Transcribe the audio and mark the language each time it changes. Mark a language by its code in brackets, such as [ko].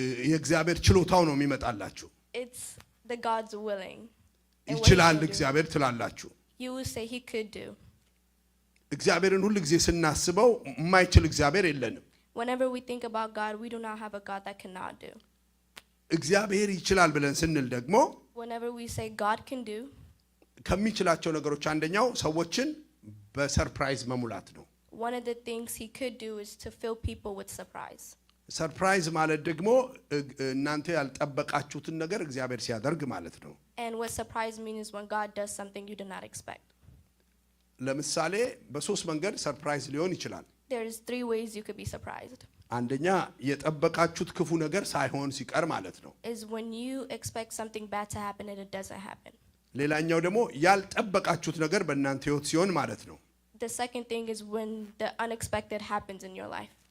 [am] የእግዚአብሔር ችሎታው ነው የሚመጣላችሁ። [en] It's the God's willing. [am] ይችላል እግዚአብሔር ትላላችሁ። [en] You will say he could do. [am] እግዚአብሔርን ሁሉ ጊዜ ስናስበው የማይችል እግዚአብሔር የለንም። [en] Whenever we think about God, we do not have a God that cannot do. [am] እግዚአብሔር ይችላል ብለን ስንል ደግሞ [en] whenever we say God can do, [am] ከሚችላቸው ነገሮች አንደኛው ሰዎችን በሰርፕራይዝ መሙላት ነው። [en] one of the things he could do is to fill people with surprise. [am] ሰርፕራይዝ ማለት ደግሞ እናንተ ያልጠበቃችሁትን ነገር እግዚአብሔር ሲያደርግ ማለት ነው። [en] And what surprise means is when God does something you did not expect. [am] ለምሳሌ በሶስት መንገድ ሰርፕራይዝ ሊሆን ይችላል። [en] There's 3 ways you could be surprised. [am] አንደኛ የጠበቃችሁት ክፉ ነገር ሳይሆን ሲቀር ማለት ነው። [en] Is when you expect something bad to happen and it doesn't happen. [am] ሌላኛው ደግሞ ያልጠበቃችሁት ነገር በእናንተ ህይወት ሲሆን ማለት ነው። [en] The second thing is when the unexpected happens in your life.